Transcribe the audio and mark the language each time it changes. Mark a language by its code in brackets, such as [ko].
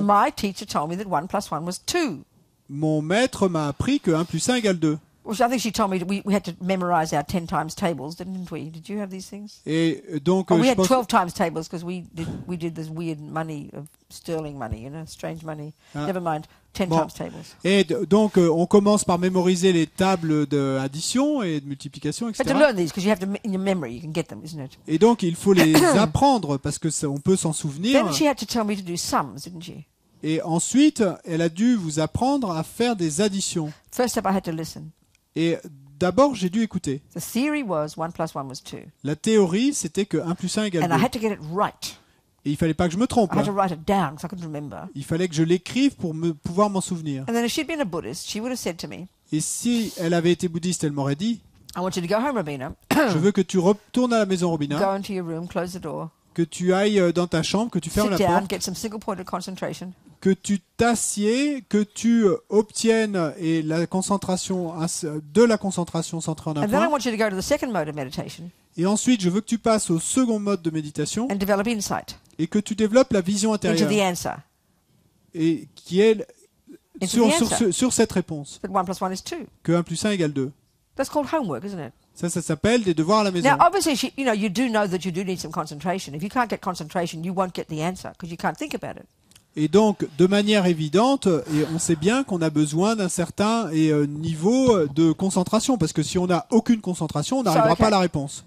[en] And my teacher told me that 1 + 1 was 2. [fr] Mon maître m'a appris que 1 + 1 égale 2. [en] Well, I think she told me we had to memorize our 10 times tables, didn't we? Did you have these things? [fr] Et donc, [en] we had 12 times tables because we did this weird money of sterling money, strange money. Never mind, 10 times tables. [fr] Et donc, on commence par mémoriser les tables d'addition et de multiplication, etc. [en] But to learn these, because you have to in your memory, you can get them, isn't it? [fr] Et donc, il faut les apprendre parce que on peut s'en souvenir. [en] Then she had to tell me to do sums, didn't she? [fr] Et ensuite, elle a dû vous apprendre à faire des additions. [en] First step, I had to listen. [fr] Et d'abord, j'ai dû écouter. [en] The theory was 1 + 1 was 2. [fr] La théorie, c'était que 1 + 1 égale 2. [en] And I had to get it right. [fr] Et il fallait pas que je me trompe. [en] I had to write it down because I couldn't remember. [fr] Il fallait que je l'écrive pour pouvoir m'en souvenir. [en] And then if she'd been a Buddhist, she would have said to me. [fr] Et si elle avait été bouddhiste, elle m'aurait dit. [en] I want you to go home, Robina. [fr] Je veux que tu retournes à la maison, Robina. [en] Go into your room, close the door. [fr] Que tu ailles dans ta chambre, que tu fermes la porte. [en] Get some single point of concentration. [fr] Que tu t'assieds, que tu obtiennes la concentration centrée en un [en] And then I [fr] point. [en] want you to go to the second mode of meditation. [fr] Et ensuite, je veux que tu passes au second mode de méditation. [en] And develop insight. [fr] Et que tu développes la vision intérieure. [en] Into the answer. [fr] Et qui est sur cette réponse. [en] That 1 + 1 is 2. [fr] Que 1 + 1 égale 2. [en] That's called homework, isn't it? [fr] Ça s'appelle des devoirs à la maison. [en] Now, obviously, you do know that you do need some concentration. If you can't get concentration, you won't get the answer because you can't think about it. [fr] Et donc, de manière évidente, et on sait bien qu'on a besoin d'un certain niveau de concentration, parce que si on n'a aucune concentration, on n'arrivera pas à la réponse.